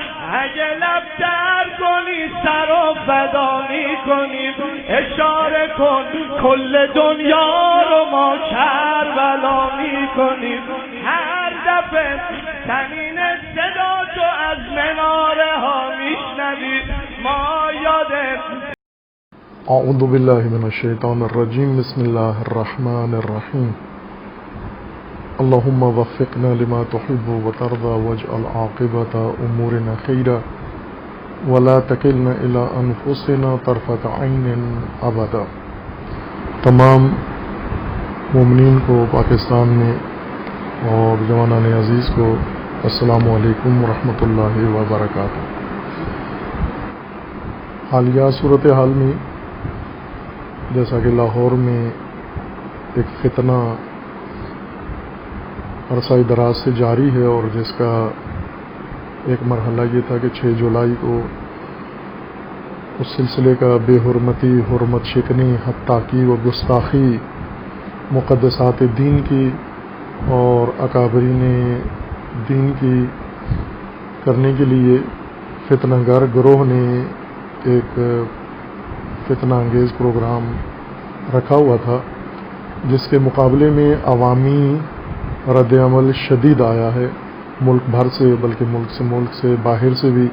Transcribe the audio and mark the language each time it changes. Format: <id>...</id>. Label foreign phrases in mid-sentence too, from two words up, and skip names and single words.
<fa>اگه لب در کنی سر و فدا میکنیم اشاره کن کل دنیا رو ما کربلا میکنیم هر دفعه زمین صدا تو از مناره ها میشنویم ما یاده.</fa> <ar>اعوذ باللہ من الشیطان الرجیم بسم اللہ الرحمن الرحیم اللہم وفقنا لما تحب وترضى واجعل عاقبت امورنا خیرا ولا تکلنا الى انفسنا طرفت عین ابدا.</ar> <ur>تمام مومنین کو پاکستان میں اور جوانان عزیز کو</ur> <ar>السلام علیکم ورحمۃ اللہ وبرکاتہ.</ar> <ur>حالیہ صورتحال میں جیسا کہ لاہور میں ایک فتنہ عرصہ دراز سے جاری ہے اور جس کا ایک مرحلہ یہ تھا کہ 6 جولائی کو اس سلسلے کا بے حرمتی، حرمت شکنی، حد تعقیب و گستاخی مقدسات دین کی اور اکابرین دین کی کرنے کے لیے فتنہ گر گروہ نے ایک فتنہ انگیز پروگرام رکھا ہوا تھا، جس کے مقابلے میں عوامی رد عمل شدید آیا ہے ملک بھر سے، بلکہ ملک سے باہر سے بھی.</ur>